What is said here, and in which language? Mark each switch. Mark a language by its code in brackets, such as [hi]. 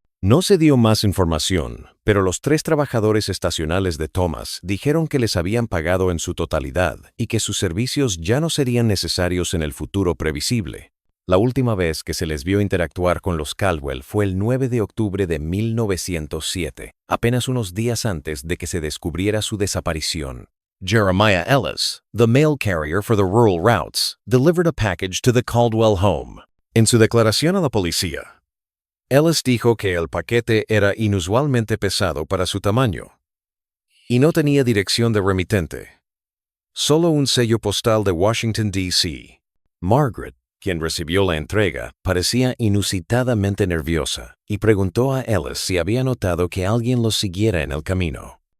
[es] No se dio más información, pero los 3 trabajadores estacionales de Thomas dijeron que les habían pagado en su totalidad y que sus servicios ya no serían necesarios en el futuro previsible. La última vez que se les vio interactuar con los Caldwell fue el 9 de octubre de 1907, apenas unos días antes de que se descubriera su desaparición. [en] Jeremiah Ellis, the mail carrier for the rural routes, delivered a package to the Caldwell home. [es] En su declaración a la policía, Ellis dijo que el paquete era inusualmente pesado para su tamaño y no tenía dirección de remitente, solo un sello postal de Washington, D.C. Margaret, quien recibió la entrega, parecía inusitadamente nerviosa y preguntó a Ellis si había notado que alguien los siguiera en el camino.